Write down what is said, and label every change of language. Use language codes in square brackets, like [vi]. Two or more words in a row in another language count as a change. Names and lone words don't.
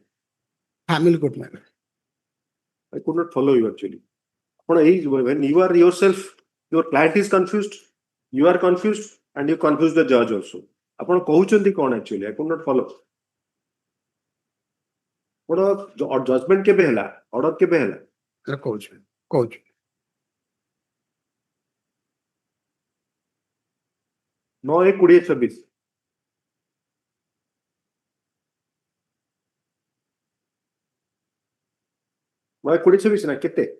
[en] Family court man. I could not follow you actually. When you are yourself, your client is confused, you are confused, and you confuse the judge also. [or] ଆପଣ କହୁଛନ୍ତି କଣ actually? [en] I could not follow. [or] ଆପଣ judgment କେବେ ହେଲା? Order କେବେ ହେଲା? କହୁଛୁ। 9/1/2026 9/2026 ନା କେତେ?